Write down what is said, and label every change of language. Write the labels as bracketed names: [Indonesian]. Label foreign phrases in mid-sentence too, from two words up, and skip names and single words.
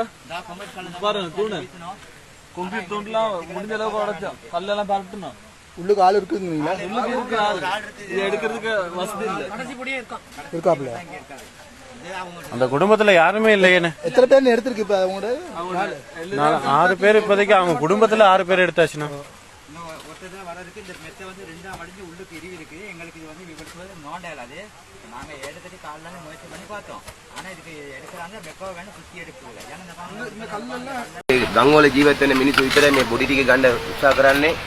[Tamil] பாருங்க தூணு கொம்பி தூண்லாம் முடிஞ்ச அளவுக்கு உடைச்சோம். கல்லெல்லாம் பரட்டணும். உள்ளுக்கு ஆள் இருக்குங்களா? உள்ளுக்கு எடுக்கிறதுக்கு வசதி இருக்காப்ல. அந்த குடும்பத்துல யாருமே இல்லையேன்னு. எத்தனை பேர் எடுத்திருக்கு இப்ப? அவங்க 6 பேர் இப்போதைக்கு. அவங்க குடும்பத்துல 6 பேர் எடுத்தாச்சுன்னா [Sinhala] ගංගොල ජීවත් වෙන මිනිස්සු විතරයි මේ බොඩි ටික ගන්න උත්සාහ කරන්නේ.